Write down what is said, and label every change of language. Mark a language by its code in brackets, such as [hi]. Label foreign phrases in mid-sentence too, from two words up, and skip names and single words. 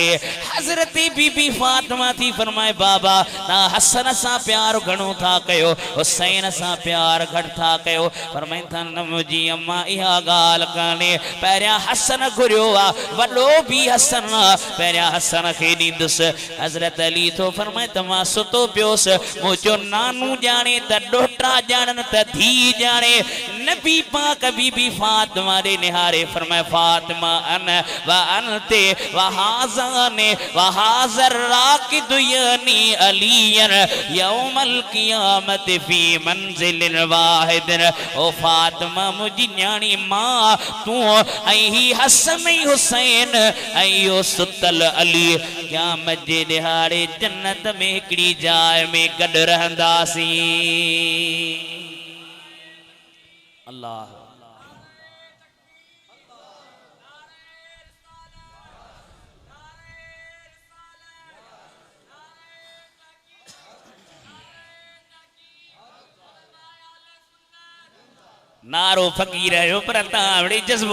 [sd] हज़रत बीबी फातिमा थी फरमाए बाबा ना हसन सां प्यार घणो था कयो, हुसैन सां प्यार घटि था कयो, फरमाइनि था न मुंहिंजी अम्मा इहा ॻाल्हि कान्हे, पहिरियां हसन घुरियो आहे, वॾो बि हसन आहे, पहिरियां हसन खे ॾींदुसि। हज़रत अली थो फरमाए त मां सुतो पियोसि, मुंहिंजो नानू ॼाणे त ॾोहिटा ॼाणनि त धीउ ॼाणे, नबी पाक बीबी फातिमा ॾे निहारे फरमाए फातिमा [ar] أنا وأنتِ وهذان وهذا الراقد يعني علياً يوم القيامة في منزلٍ واحدٍ. [sd] ओ फातिमा मुंहिंजी न्याणी मां तूं ऐं ही हसन ऐं हुसैन ऐं इहो सुतल अली क़यामत जे ॾिहाड़े जन्नत में हिकिड़ी जाइ में गॾु रहंदासीं। अल्लाह नारो फ़कीर जो, पर तव्हां वरी जज़्बो